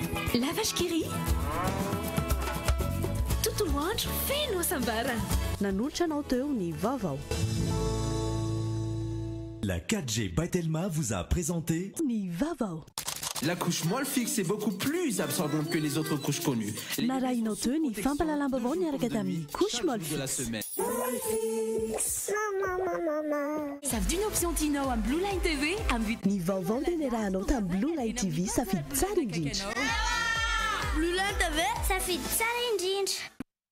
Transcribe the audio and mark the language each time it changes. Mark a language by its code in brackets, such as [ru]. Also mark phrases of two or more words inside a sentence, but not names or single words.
[fr] La vache qui rit. [mg] Tontolo andro feno sambarana. Nanolotra anao teo ny vaovao. [fr] La 4G Batelma vous a présenté [mg] Ny vaovao. [fr] La couche molle fixe est beaucoup plus absorbante que les autres couches connues. [mg] Narahinao teo ny fampalalam-bavao niaraka tamin'ny [fr] couche molle de la fixe. semaine. [mg] Safidy ny option tianao amin'ny Blue Line TV amin'ny Ny vaovao dia niarahanao tamin'ny Blue Line TV safidy tsara indrindra. Blue Line TV safidy tsara indrindra.